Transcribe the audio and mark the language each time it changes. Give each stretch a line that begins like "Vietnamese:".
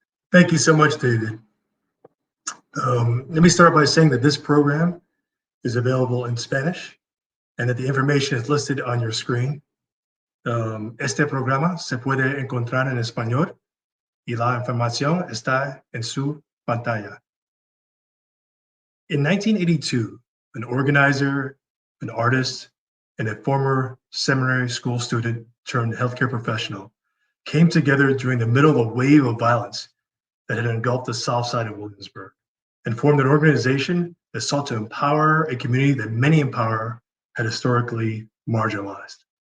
English: Thank you so much, David. Let me start by saying that this program is available in Spanish and that the information is listed on your screen.
Spanish: Este programa se puede encontrar en español y la información está en su pantalla.
English: In 1982, an organizer, an artist, and a former seminary school student turned healthcare professional came together during the middle of a wave of violence that had engulfed the south side of Williamsburg and formed an organization that sought to empower a community that many in power had historically marginalized.